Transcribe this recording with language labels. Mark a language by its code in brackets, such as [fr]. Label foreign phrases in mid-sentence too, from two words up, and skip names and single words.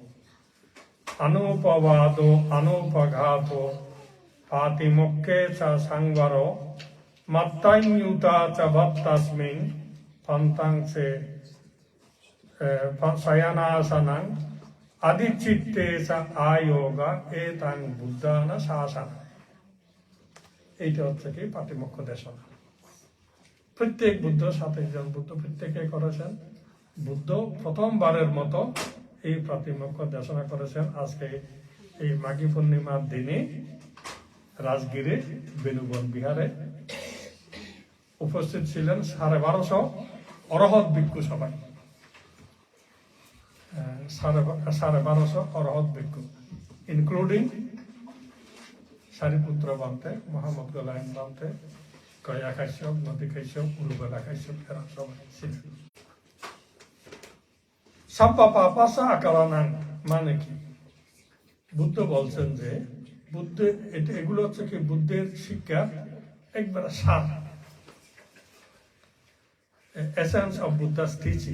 [pi] অনুপবাদো অনুপঘাতো প্রাতিমোক্ষে চ সংবরো মত্তান্যুতা চ ভক্তস্মিং পন্তাংসে শয়নাসনং আদিচিত্তে চ আয়োগ এতাং বুদ্ধান শাসন। [bn] এইটা হচ্ছে কি প্রাতিমোক্ষ দেশনা। প্রত্যেক বুদ্ধ 27 জন বুদ্ধ প্রত্যেকে করেছেন। বুদ্ধ প্রথমবারের মতো এই প্রাতিমোক্ষ দেশনা করেছেন আজকে এই মাঘী পূর্ণিমার দিনে রাজগিরে বেনুবন বিহারে। উপস্থিত ছিলেন 1250 অরহত ভিক্ষু, সবাই 1250 অরহত ভিক্ষু, ইনক্লুডিং সারিপুত্র বান্তে, মোহাম্মদ গোলাম বান্তে, গয়া কাশ্যপ, নদী কাশ্যপ, উরুবেলা কাশ্যপ, এরা সবাই ছিলেন। [pi] সাব্বা পাপাসা আকারানাং [bn] মানে কি? বুদ্ধ বলছেন যে এগুলো হচ্ছে কি বুদ্ধের শিক্ষা একবার সার, [en] essence of Buddha's teaching.